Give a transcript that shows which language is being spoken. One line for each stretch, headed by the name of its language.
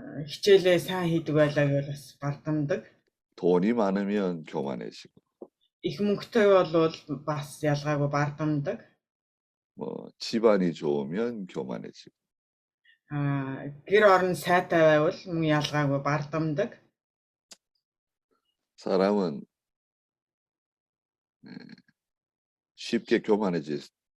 Mongolian: Хичээлээ сайн хийдэг байлаа гэвэл бас бардамдаг.
Korean: 돈이 많으면 교만해지고,
Mongolian: Их мөнгөтэй бол бас ялгаагүй бардамдаг.
Korean: 뭐 집안이 좋으면 교만해지고,
Mongolian: Гэр орон сайтай байвал мөн ялгаагүй бардамдаг.
Korean: 사람은 쉽게 교만해집니다.